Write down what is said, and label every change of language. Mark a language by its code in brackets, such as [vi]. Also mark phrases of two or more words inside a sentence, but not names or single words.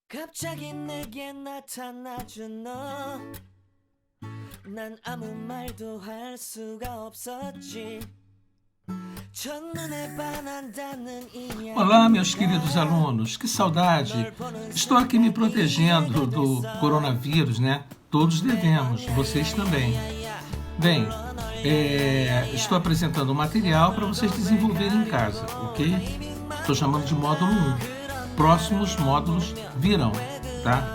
[ko] 갑자기 내게 나타나준 너. 난 아무 말도 할 수가 없었지. 첫눈에 반한다는 이야기. [pt] Olá, meus queridos alunos, que saudade! Estou aqui me protegendo do coronavírus, né? Todos devemos, vocês também. Bem, estou apresentando um material para vocês desenvolverem em casa, ok? Estou chamando de módulo 1. Próximos módulos virão, tá?